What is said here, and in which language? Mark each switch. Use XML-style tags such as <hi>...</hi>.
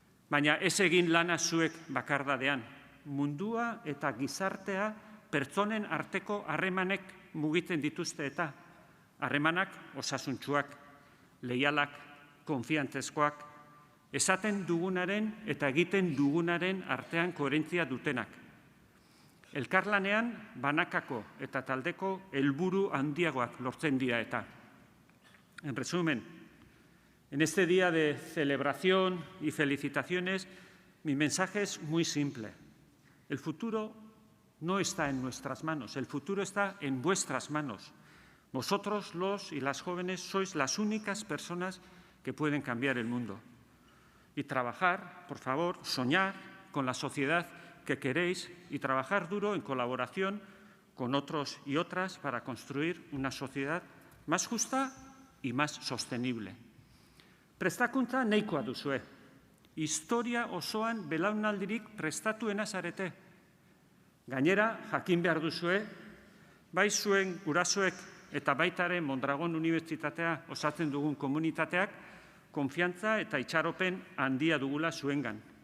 <eu>Baina ez egin lana zuek bakardadean. Mundua eta gizartea pertsonen arteko harremanek mugitzen dituzte eta harremanak osasuntsuak, leialak, konfiantzezkoak, esaten dugunaren eta egiten dugunaren artean koherentzia dutenak. Elkarlanean banakako eta taldeko helburu handiagoak lortzen dira eta.</eu> <es>En resumen, en este día de celebración y felicitaciones, mi mensaje es muy simple. El futuro no está en nuestras manos, el futuro está en vuestras manos. Vosotros, los y las jóvenes, sois las únicas personas que pueden cambiar el mundo. Y trabajar, por favor, soñar con la sociedad que queréis y trabajar duro en colaboración con otros y otras para construir una sociedad más justa y más sostenible.</es> <eu>Prestakuntza nahikoa duzue. Historia osoan belaunaldirik prestatuena zarete. Gainera, jakin behar duzue, bai zuen gurasoek eta baitare Mondragon Unibertsitatea osatzen dugun komunitateak konfiantza eta itxaropen handia dugula zuengan.</eu>